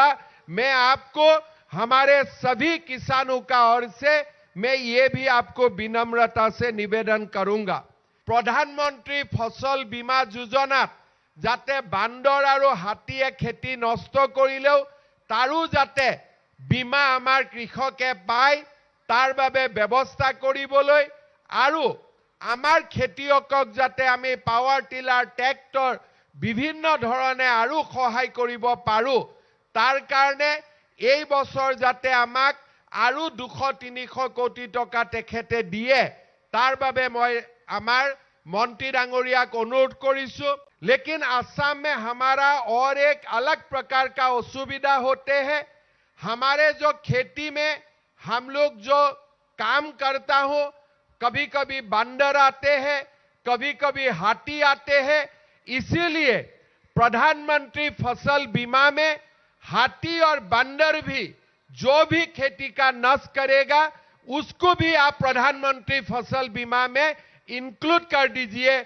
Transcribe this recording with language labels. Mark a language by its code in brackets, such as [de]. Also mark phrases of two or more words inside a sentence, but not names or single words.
[hi] मैं आपको हमारे सभी किसानों का ओर से मैं ये भी आपको विनम्रता से निवेदन करूंगा, [as] प्रधानमंत्री फसल बीमा योजना যাতে বান্দৰ আৰু হাতীয়ে খেতি নষ্ট কৰিলেও তাৰো যাতে বীমা আমাৰ কৃষকে পায় তাৰ বাবে ব্যৱস্থা কৰিবলৈ আৰু আমাৰ খেতিয়কক যাতে আমি পাৱাৰ টিলাৰ ট্ৰেক্টৰ বিভিন্ন ধৰণে আৰু সহায় কৰিব পাৰো। তাৰ কাৰণে এই বছৰ যাতে আমাক আৰু 200-300 কোটি টকা তেখেতে দিয়ে, তাৰ বাবে মই আমাৰ মন্ত্ৰী ডাঙৰীয়াক অনুৰোধ কৰিছো। [hi] लेकिन असम में हमारा और एक अलग प्रकार का असुविधा होते हैं। हमारे जो खेती में हम लोग जो काम करता हो, कभी कभी बंदर आते हैं, कभी कभी हाथी आते हैं। इसीलिए प्रधानमंत्री फसल बीमा में हाथी और बंदर भी जो भी खेती का नष्ट करेगा उसको भी आप प्रधानमंत्री फसल बीमा में इंक्लूड कर दीजिए।